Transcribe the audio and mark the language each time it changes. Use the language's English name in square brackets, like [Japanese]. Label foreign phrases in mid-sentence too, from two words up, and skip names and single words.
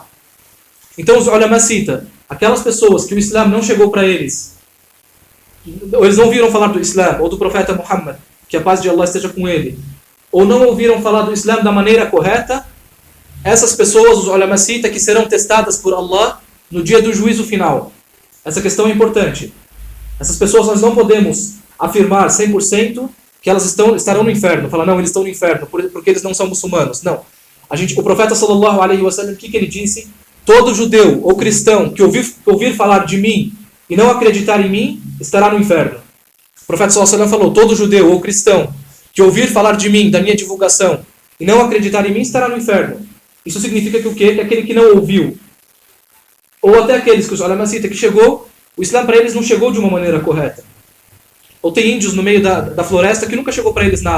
[Portuguese] Então os ulama citam, aquelas pessoas que o Islã não chegou para eles, ou eles não ouviram falar do Islã, ou do profeta Muhammad, que a paz de Allah esteja com ele, ou não ouviram falar do Islã da maneira correta, essas pessoas, os ulama citam, que serão testadas por Allah no dia do juízo final. Essa questão é importante. Essas pessoas nós não podemos afirmar 100% que elas estarão no inferno. Falar, não, eles estão no inferno porque eles não são muçulmanos. Não. O profeta [Arabic] صلى الله عليه وسلم, [Portuguese] o que ele disse? Todo judeu ou cristão que ouvir falar de mim e não acreditar em mim, estará no inferno. O profeta [Arabic] صلى الله عليه وسلم [Portuguese] falou, todo judeu ou cristão que ouvir falar de mim, da minha divulgação, e não acreditar em mim, estará no inferno. Isso significa que o quê? Que aquele que não ouviu, ou até aqueles que os ulama citam que chegou, o Islã para eles não chegou de uma maneira correta. Ou tem índios no meio da floresta que nunca chegou para eles nada.